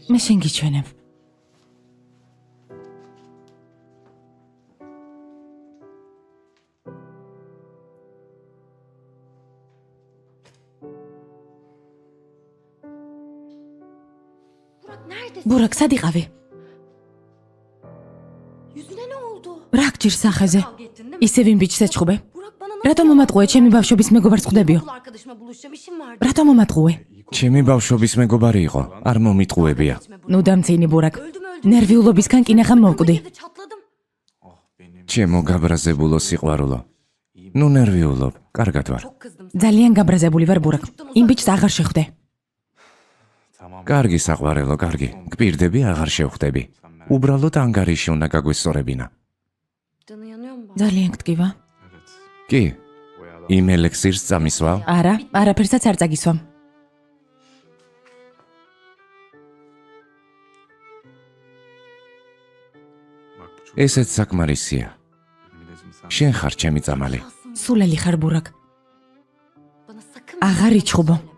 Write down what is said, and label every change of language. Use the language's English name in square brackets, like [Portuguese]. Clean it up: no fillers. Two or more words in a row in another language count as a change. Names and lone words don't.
[Georgian] მე შენ გიჩვენებ. [Turkish] Burak neredesin? [Georgian] ბურაკ, სად იყავი? [Turkish] Yüzüne ne oldu? [Georgian] რა გჭირ სახეზე? [Turkish] Kavga ettin değil mi? [Georgian] ისე ვინ ბიჭს ეჩხუბე? [Turkish] Burak bana [Georgian] რატომ მომატყუე ჩემი ბავშვობის მეგობარს ხვდებიო? [Turkish] okul arkadaşıma buluşacağım işim vardı. [Georgian] რატომ მომატყუე? ჩემი ბავშვობის მეგობარი იყო, არ მომიტყუებია. ნუ დამცინი ბურაკ. [Turkish] Öldüm. [Georgian] ნერვიულობისგან კინახამ მოვკვდი. [Turkish] Bir de çatladım. [Georgian] ჩემო გაბრაზებულო სიყვარულო. ნუ ნერვიულობ, კარგად ვარ. [Turkish] Çok kızdım. [Georgian] ძალიან გაბრაზებული ვარ ბურაკ. იმ ბიჭს აღარ შეხვდე. კარგი საყვარელო, კარგი. გპირდები აღარ შევხვდები. უბრალოდ ანგარიში უნდა გაგვესწორებინა. [Turkish] Canı yanıyor mu? [Georgian] ძალიან გტკივა. კი. იმ ელექსირს წამისვავ. არა, არაფერსაც არ წაგისვამ. ესეც საკმარისია. შენ ხარ ჩემი წამალი. სულელი ხარ ბურაკ. [Turkish] Bana sakın [Georgian] აღარ იჩხუბო.